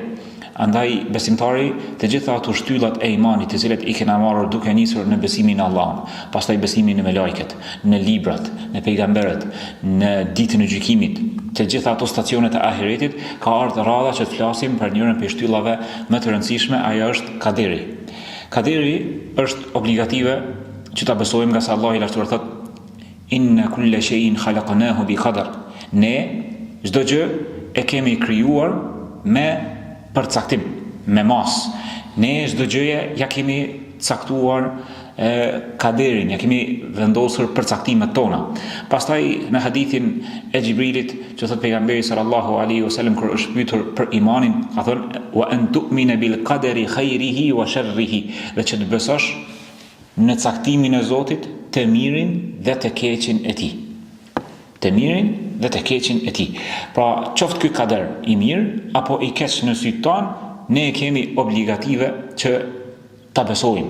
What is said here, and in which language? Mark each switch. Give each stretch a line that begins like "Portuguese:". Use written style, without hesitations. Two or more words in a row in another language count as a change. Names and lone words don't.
Albanian: Andaj besimtari të gjitha ato shtyllat e imanit të cilat i kena marrë duke nisur në besimin në Allahun, pastaj besimin në melajket, në librat, në pejgamberët, në ditën e gjykimit, të gjitha ato stacionet e ahiretit, ka ardhur rradha që të flasim për njërin prej shtyllave më të rëndësishme, ajo është kaderi. Kaderi është obligative që ta besojmë, nga sa Allah i lartësuar thot:
Arabic: "إنا كل شيء خلقناه بقدر."
Albanian: Ne çdo gjë e kemi krijuar me përcaktim, me mas. Ne çdo gjëje ja kemi caktuar kaderin, ja kemi vendosur përcaktimet tona. Pastaj në hadithin e Xhibrilit që thot pejgamberi
Arabic: صلى الله عليه وسلم
Albanian: kur është pyetur për imanin, ka thënë:
Arabic: "وأن تؤمن بالقدر خيره وشره",
Albanian: dhe që të besosh në caktimin e Zotit, të mirin dhe të keqin e tij. Të mirin dhe të keqin e tij. Pra, qoftë ky kader i mirë apo i keq në sytë tanë, ne e kemi obligative që ta besojmë.